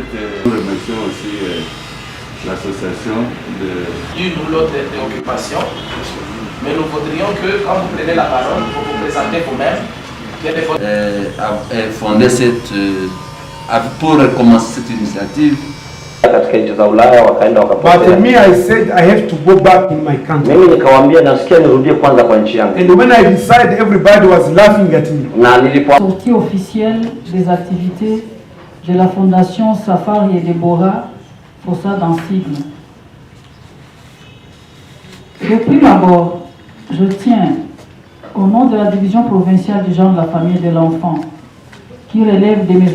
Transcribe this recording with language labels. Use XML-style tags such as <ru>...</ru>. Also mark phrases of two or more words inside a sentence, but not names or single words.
<fr>Nous remercions aussi l'association de. L'une ou l'autre préoccupation, mais nous voudrions que quand vous prenez la parole, vous vous présentez vous-même. Fondé pour commencer cette initiative.</fr> <sw>Katika nchi za Ulaya wakaenda wakapotea.</sw> <en>But me, I said I have to go back in my country.</en> <sw>Mimi nikawaambia nasikia nirudie kwanza kwa nchi yangu.</sw> <en>And when I decided, everybody was laughing at me.</en> <sw>Na nilipo</sw> <fr>sortie officielle des activités de la Fondation Safari et Deborah Fossa dans Sigle. De prime abord, je tiens, au nom de la division provinciale du genre de la famille et de l'enfant, qui relève de mes</fr>